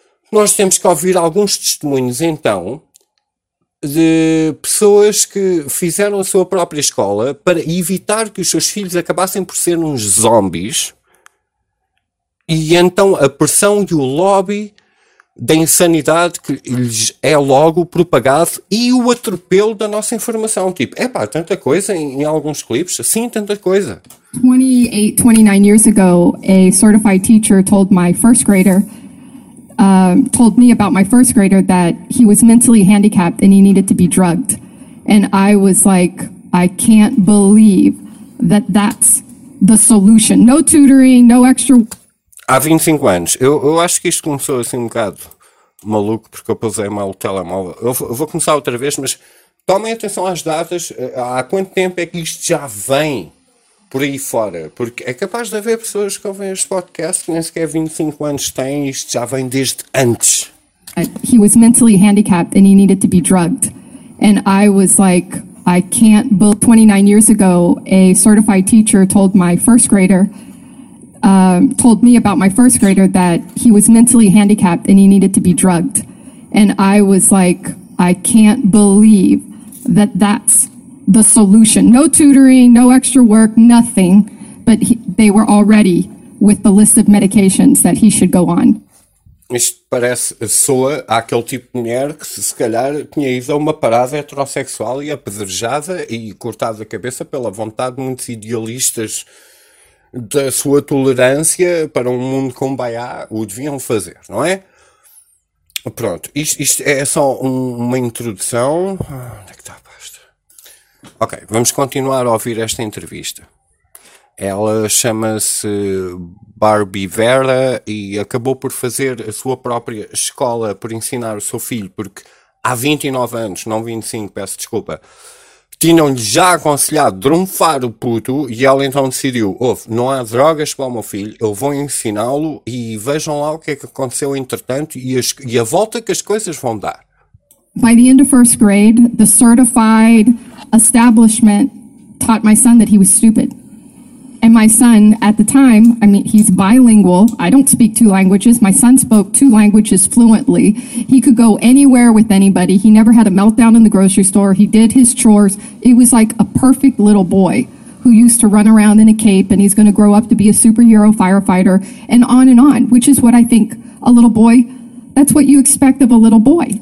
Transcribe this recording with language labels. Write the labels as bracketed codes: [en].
[pt] Nós temos que ouvir alguns testemunhos, então, de pessoas que fizeram a sua própria escola para evitar que os seus filhos acabassem por ser uns zombies. E então a pressão e o lobby da insanidade que lhes é logo propagado e o atropelo da nossa informação. Tipo, epá, tanta coisa em alguns clipes. Sim, tanta coisa. [en] 28, 29 years ago, a certified teacher told my first grader, told me about my first grader that he was mentally handicapped and he needed to be drugged. And I was like, I can't believe that that's the solution. No tutoring, no extra... [pt] Há 25 anos. Eu acho que isto começou assim um bocado maluco porque eu pusei mal o telemóvel. Eu vou começar outra vez, mas tomem atenção às datas. Há quanto tempo é que isto já vem por aí fora? Porque é capaz de haver pessoas que ouvem este podcast que nem sequer 25 anos têm e isto já vem desde antes. [en] He was mentally handicapped and he needed to be drugged. And I was like, I can't believe... 29 years ago, a certified teacher told my first grader... told me about my first grader that he was mentally handicapped and he needed to be drugged. And I was like, I can't believe that that's the solution. No tutoring, no extra work, nothing. But they were already with the list of medications that he should go on. [pt] Isto parece, soa àquele tipo de mulher que se calhar tinha ido a uma parada heterossexual e apedrejada e cortada a cabeça pela vontade de muitos idealistas da sua tolerância para um mundo com baiá, o deviam fazer, não é? Pronto, isto é só uma introdução. Onde é que está a pasta? Ok, vamos continuar a ouvir esta entrevista. Ela chama-se Barbie Vera e acabou por fazer a sua própria escola por ensinar o seu filho, porque há 29 anos, não 25, peço desculpa, tinham-lhe já aconselhado drunfar o puto e ela então decidiu, ouve, não há drogas para o meu filho, eu vou ensiná-lo e vejam lá o que é que aconteceu entretanto e a volta que as coisas vão dar. [en] By the end of first grade, the certified establishment taught my son that he was stupid. And my son, at the time, I mean, he's bilingual, I don't speak two languages, my son spoke two languages fluently, he could go anywhere with anybody, he never had a meltdown in the grocery store, he did his chores, he was like a perfect little boy who used to run around in a cape and he's going to grow up to be a superhero firefighter and on, which is what I think a little boy, that's what you expect of a little boy.